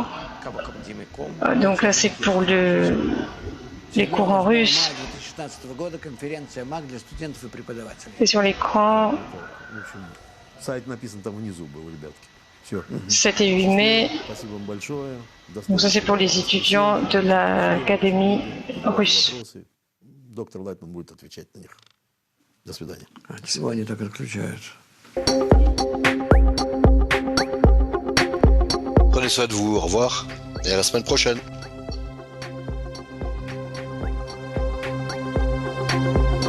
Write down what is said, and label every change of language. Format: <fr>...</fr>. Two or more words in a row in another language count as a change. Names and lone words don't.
<fr>Donc là, c'est pour les cours en russe. Et sur l'écran, 7 et 8 mai. Donc ça, c'est pour les étudiants de l'académie russe.</fr> <ru>Доктор Лайтман будет отвечать на них. До свидания. Сегодня так отключают.</ru> <fr>Prenez soin de vous, au revoir et à la semaine prochaine.</fr>